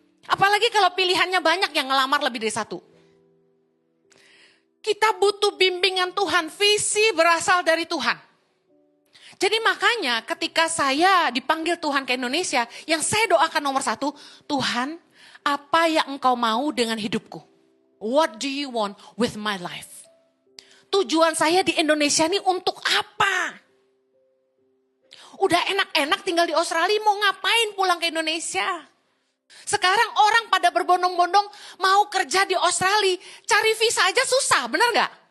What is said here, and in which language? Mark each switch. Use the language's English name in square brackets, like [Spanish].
[Indonesian] Apalagi kalau pilihannya banyak yang ngelamar lebih dari satu. Kita butuh bimbingan Tuhan, visi berasal dari Tuhan. Jadi makanya ketika saya dipanggil Tuhan ke Indonesia, yang saya doakan nomor satu, Tuhan, apa yang Engkau mau dengan hidupku? [English] What do you want with my life? [Indonesian] Tujuan saya di Indonesia ini untuk apa? Udah enak-enak tinggal di Australia, mau ngapain pulang ke Indonesia? Sekarang orang pada berbondong-bondong mau kerja di Australia, cari visa aja susah, benar gak?